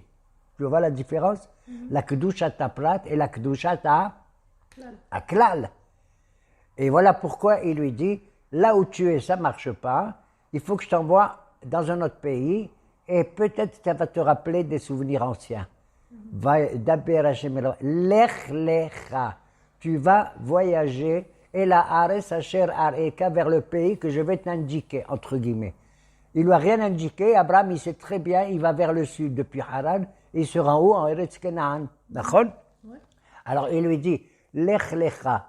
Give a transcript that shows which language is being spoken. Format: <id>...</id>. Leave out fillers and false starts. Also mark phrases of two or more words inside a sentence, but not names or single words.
<fr>Tu vois la différence? La</fr> <he>קדושת פרט</he> <fr>et la</fr> <he>קדושת כלל.</he> <fr>Et voilà pourquoi il lui dit, là où tu es, ça ne marche pas, il faut que je t'envoie dans un autre pays et peut-être ça va te rappeler des souvenirs anciens.</fr> <he>לך לך,</he> <fr>tu vas voyager et la</fr> <he>ארץ אשר אראך</he> <fr>vers le pays que je vais t'indiquer, entre guillemets. Il lui a rien indiqué, Abraham il sait très bien, il va vers le sud depuis Haran, et il se rend où? En Eretz Canaan. D'accord? Ouais. Alors il lui dit,</fr> <he>לך לך.</he>